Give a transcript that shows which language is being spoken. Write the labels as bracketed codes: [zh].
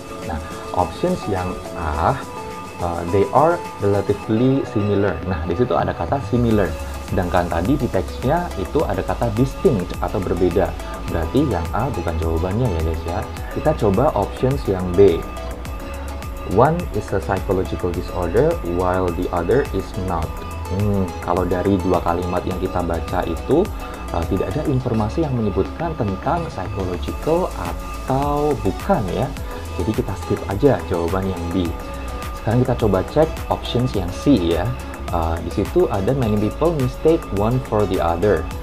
[id] Nah, options yang A, [en] they are relatively similar. [id] Nah, di situ ada kata similar. Sedangkan tadi di teksnya itu ada kata distinct atau berbeda. Berarti yang A bukan jawabannya ya guys ya. Kita coba options yang B. [en] One is a psychological disorder while the other is not. [id] Kalau dari dua kalimat yang kita baca itu tidak ada informasi yang menyebutkan tentang psychological atau bukan ya. Jadi kita skip aja jawaban yang B. Sekarang kita coba cek options yang C ya. Di situ ada [en] many people mistake one for the other.